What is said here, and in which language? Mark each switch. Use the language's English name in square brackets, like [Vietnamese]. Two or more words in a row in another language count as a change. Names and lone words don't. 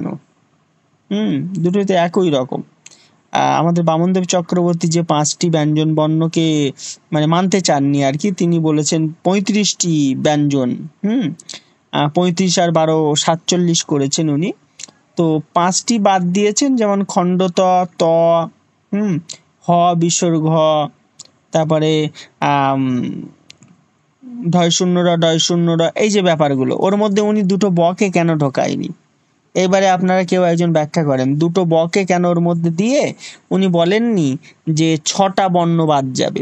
[Bangla] দুটোই তো একই রকম। আমাদের বামনদেব চক্রবর্তী যে 5টি ব্যঞ্জন বর্ণকে মানে মানতে চাননি আর কি, তিনি বলেছেন 35টি ব্যঞ্জন। 35 আর 12 47 করেছেন উনি। তো 5টি বাদ দিয়েছেন, যেমন খণ্ডত, ত, হ বিসর্গ, তারপরে ঢয় শূন্য র, ডয় শূন্য র, এই যে ব্যাপারগুলো, ওর মধ্যে উনি দুটো বকে কেন ঢোকায়নি? এবারে আপনারা কেউ একজন ব্যাখ্যা করেন, দুটো বকে কেন ওর মধ্যে দিয়ে উনি বলেননি যে 6টা বর্ণ বাদ যাবে?